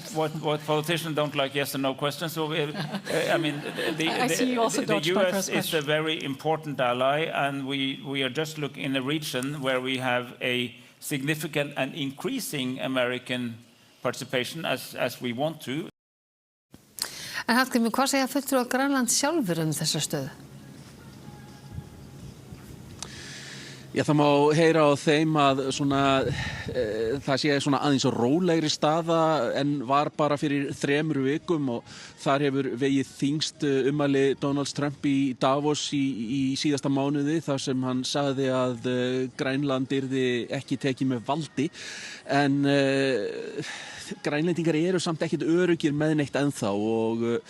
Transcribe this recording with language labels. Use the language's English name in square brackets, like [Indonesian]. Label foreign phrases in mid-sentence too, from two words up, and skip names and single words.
[English] What politicians don't like yes or no questions. So, I mean, the US is a very important ally, and we are just looking in a region where we have a significant and increasing American participation as we want to. [Icelandic] En Hallgrímur, hvað segja fulltrúar Grænlands sjálfur þessa stöðu? Já, það má heyra á þeim að það sé aðeins rólegri staða en var bara fyrir 3 vikum og þar hefur vegið þyngst ummæli Donalds Trump í Davos í síðasta mánuði þar sem hann sagði að Grænland yrði ekki tekið með valdi en Grænlendingar eru samt ekkert öruggir með neitt ennþá og